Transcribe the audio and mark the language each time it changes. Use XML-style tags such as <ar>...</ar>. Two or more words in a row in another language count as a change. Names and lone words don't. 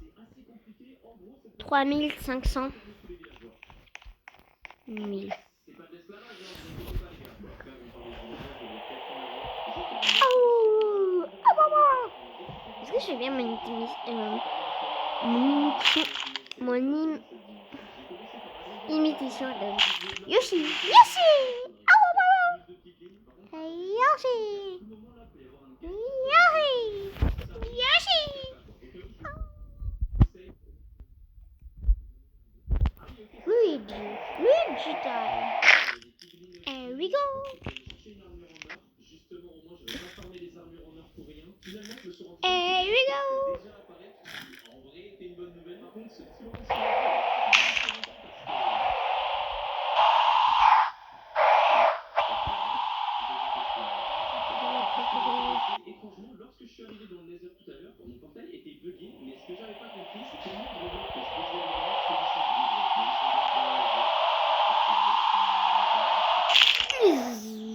<fr>3500 000. Oh, est-ce que je fais bien mon imitation de Yoshi? Yoshi! Hey Yoshi! Yoshi! Yoshi!</fr> <en>Luigi time. Here we go. Here we go.</en> <fr>Étrangement, lorsque je suis arrivé dans le Nether tout à l'heure, mon portail était bugué, mais ce que j'avais pas compris, c'est que le nombre de morts que je faisais avant, celui-ci est libre.</fr>